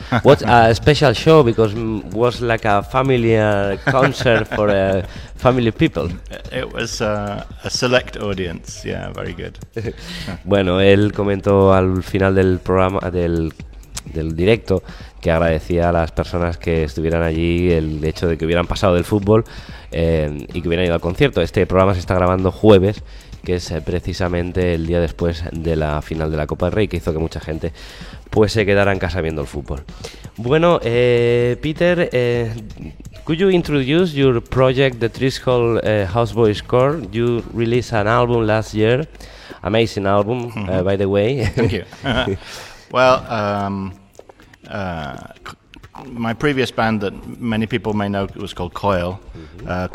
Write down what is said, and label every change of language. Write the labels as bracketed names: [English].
[English] What a special show, because it was like a family concert for family people. It was a select audience. Yeah, very good. [Spanish] Bueno, él comentó al final del programa, del directo, que agradecía a las personas que estuvieran allí el hecho de que hubieran pasado del fútbol y que hubieran ido al concierto. Este programa se está grabando jueves, que es precisamente el día después de la final de la Copa del Rey, que hizo que mucha gente pues se quedara en casa viendo el fútbol. [English] Bueno, Peter, could you introduce your project, The Threshold Houseboys Core? You released an album last year, amazing album, by the way. Thank you. Well, my previous band that many people may know was called Coil. Mm-hmm.